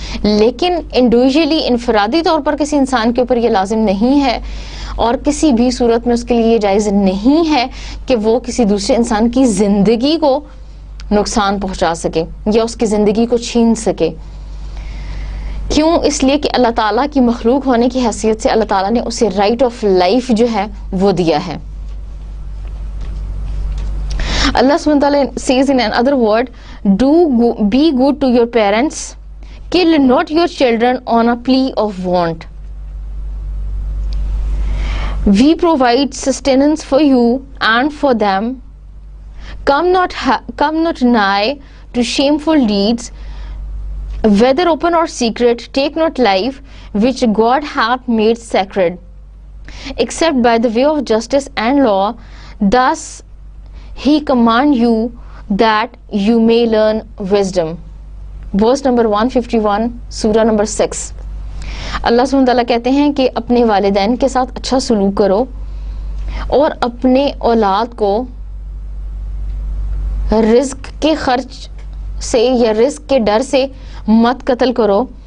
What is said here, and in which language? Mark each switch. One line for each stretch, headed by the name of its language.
Urdu: لیکن انڈیویجولی، انفرادی طور پر کسی انسان کے اوپر یہ لازم نہیں ہے اور کسی بھی صورت میں اس کے لیے یہ جائز نہیں ہے کہ وہ کسی دوسرے انسان کی زندگی کو نقصان پہنچا سکے یا اس کی زندگی کو چھین سکے. کیوں؟ اس لیے کہ اللہ تعالیٰ کی مخلوق ہونے کی حیثیت سے اللہ تعالیٰ نے اسے رائٹ آف لائف جو ہے وہ دیا ہے.
English: اللہ سبحانہ وتعالیٰ says in another word, be good to your parents, kill not your children on a plea of want. We provide sustenance for you and for them. Come not nigh to shameful deeds, whether open or secret. Take not life which God hath made sacred, except by the way of justice and law. Thus He command you that you may learn wisdom. Verse number 151,
Urdu: سورہ number 6. اللہ سبحانہ تعالیٰ کہتے ہیں کہ اپنے والدین کے ساتھ اچھا سلوک کرو اور اپنے اولاد کو رزق کے خرچ سے یا رزق کے ڈر سے مت قتل کرو.